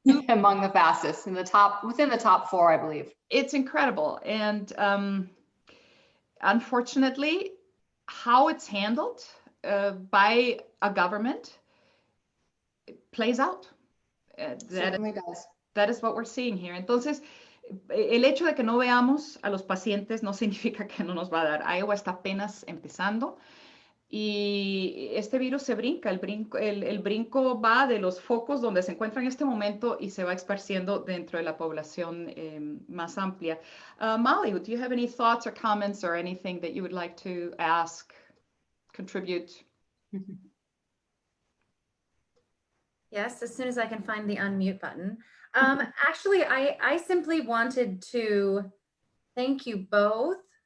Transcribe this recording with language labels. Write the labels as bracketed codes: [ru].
[en] among the fastest within the top 4, I believe. It's incredible. And unfortunately, how it's handled by a government plays out. Certainly does. That is what we're seeing here. [es] Entonces, el hecho de que no veamos a los pacientes no significa que no nos va a dar. Iowa está apenas empezando y este virus se brinca. El brinco va de los focos donde se encuentra en este momento y se va esparciendo dentro de la población más amplia. [en] Molly, do you have any thoughts or comments or anything that you would like to ask, contribute? Yes, as soon as I can find the unmute button. Actually, I simply wanted to thank you both.